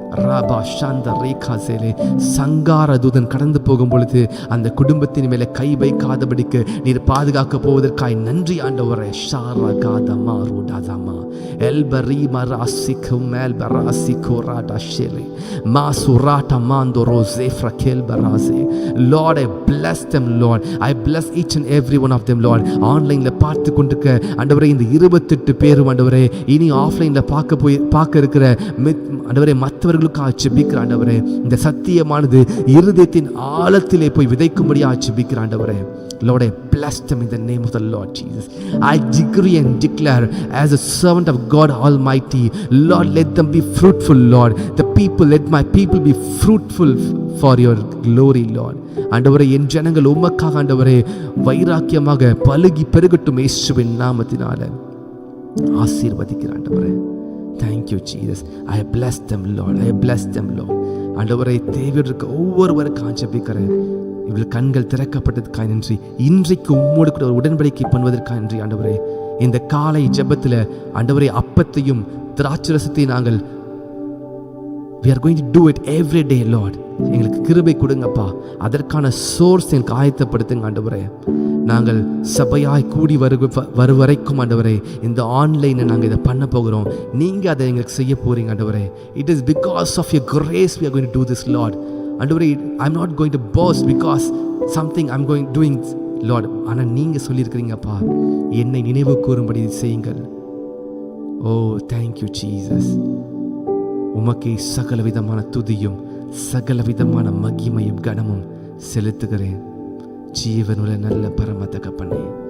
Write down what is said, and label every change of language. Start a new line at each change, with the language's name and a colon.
Tamil: ராபா சாந்த ரேகா சேலே. சங்கார தூதன் கடந்து போகும் பொழுது அந்த குடும்பத்தின் மேலே கை வைக்காதபடிக்கு நீர் பாதுகாக்க போவதற்காய் நன்றி ஆண்டவரே. ஷாரா காதமா ரூடாதமா எல்பரி மராசிக்கு மேல் பராசிக்கு Rada ஷேலே மாசுராட்டா மாந்தோ ரோசே ஃப்ரகேல் பராசே.
English: Lord, I bless them Lord. I bless each and every one of them Lord.
Tamil: ஆன்லைனில் பார்த்து கொண்டிருக்க ஆண்டவரே இந்த 28 பேரும் ஆண்டவரே இனி ஆஃப்லைனில் பார்க்க இருக்கிற ஆண்டவரே மற்றவர்களுக்காக ஜெபிக்கிற ஆண்டவரே. இந்த சத்தியமானது இருதயத்தின் ஆழத்திலே போய் விதைக்கும்படியாக ஜெபிக்கிற ஆண்டவரே.
English: Lord, I bless them in the name of the Lord Jesus. I decree and declare as a servant of God Almighty, Lord, let them be fruitful, Lord. Let my people be fruitful for your glory Lord.
Tamil: ஆண்டவரே, என் ஜனங்கள் உமக்காக ஆண்டவரே வைராக்கியமாக பலுகி பெருகட்டும் இயேசுவின் நாமத்தினால ஆசீர்வதிக்கிற ஆண்டவரே.
English: Thank you Jesus. I bless them Lord, I bless them Lord.
Tamil: ஆண்டவரே, தேவையோடு இருக்க ஒவ்வொருவருக்கும் ஜெபிக்கிறேன். இவள் கண்கள் திறக்கப்பட்டதுக்காக நன்றி. இன்றைக்கு உம்மோடு கூட ஒரு உடன்படிக்கை பண்ணுவதற்காக நன்றி ஆண்டவரே. இந்த காலை ஜெபத்தில் ஆண்டவரே, அப்பத்தையும் திராட்சரசத்தையும் நாங்கள்
English: we are going to do it every day Lord.
Tamil: எங்களுக்கு கிருபை கொடுங்கப்பா. அதற்கான சோர்ஸ் எனக்கு ஆயத்தப்படுத்துங்க ஆண்டவரே. நாங்கள் சபையாய் கூடி வரும் வரைக்கும் ஆண்டவரே, இந்த ஆன்லைனை நாங்கள் இதை பண்ண போகிறோம். நீங்கள் அதை எங்களுக்கு செய்ய போகிறீங்க ஆண்டவரே.
English: It is because of your grace we are going to do this Lord. ஆண்டவரே, I'm not going to boast because something I'm doing Lord.
Tamil: ஆனால் நீங்கள் சொல்லியிருக்கிறீங்கப்பா, என்னை நினைவு கூறும்படி செய்யுங்கள்.
English: Oh thank you Jesus.
Tamil: உமக்கே சகல விதமான துதியும் சகல விதமான மகிமையும் கனமும் செலுத்துகிறேன் ஜீவனுள்ள நல்ல பரம தகப்பனே.